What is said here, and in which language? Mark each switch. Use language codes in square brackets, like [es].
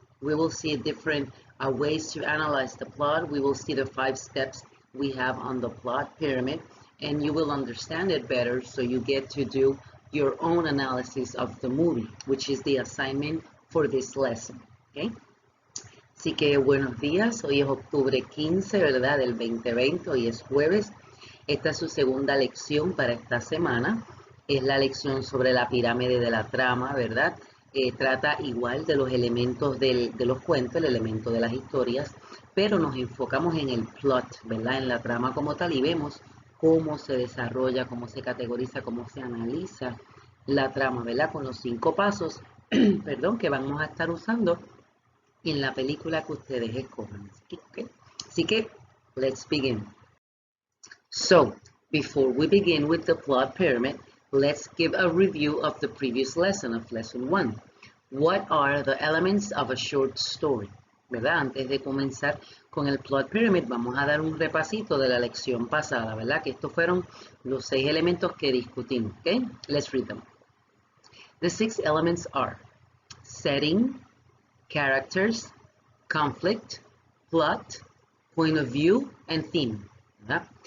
[en] We will see different ways to analyze the plot. We will see the 5 steps we have on the plot pyramid, and you will understand it better so you get to do your own analysis of the movie, which is the assignment for this lesson, okay? [es] Así que buenos días, hoy es octubre 15, ¿verdad? Del 2020, hoy es jueves. Esta es su segunda lección para esta semana. Es la lección sobre la pirámide de la trama, ¿verdad? Trata igual de los elementos de los cuentos, el elemento de las historias, pero nos enfocamos en el plot, ¿verdad? En la trama como tal y vemos cómo se desarrolla, cómo se categoriza, cómo se analiza la trama, ¿verdad? Con los 5 pasos, perdón, que vamos a estar usando en la película que ustedes escojan. Así que, [en] let's begin. So, before we begin with the plot pyramid, let's give a review of the previous lesson of lesson 1. What are the elements of a short story? [es] ¿Verdad? Antes de comenzar con el plot pyramid, vamos a dar un repasito de la lección pasada, ¿verdad? Que estos fueron los 6 elementos que discutimos, ¿ok? [en] Let's read them. The 6 elements are setting, characters, conflict, plot, point of view, and theme, ¿verdad?